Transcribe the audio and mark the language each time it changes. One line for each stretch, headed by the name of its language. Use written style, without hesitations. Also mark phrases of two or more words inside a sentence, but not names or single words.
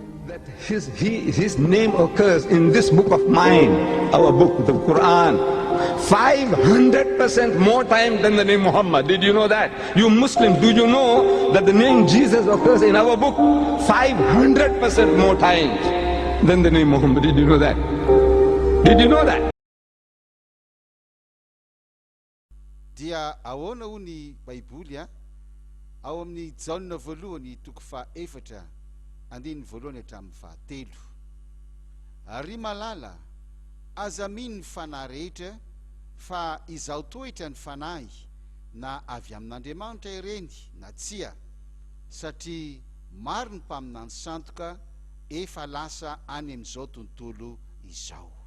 English: that his name occurs in this book of mine, our book, the Quran, 500% more time than the name Muhammad. Did you know that? You Muslims, do you know that the name Jesus occurs in our book 500% more times than the name Muhammad? Did you know that? Did you know that?
Malagasy: Dia ahoana ho ny Baiboly ao amin'ny Jaona voalohany toko faha-efatra andiny voalohany hatramin'ny fahatelo. Ary malala aza mino ny fanahy rehetra fa izao toetra ny fanahy na avy amin'Andriamanitra ireny na tsia, satria maro ny mpaminany sandoka efa lasa any amin'izao tontolo izao.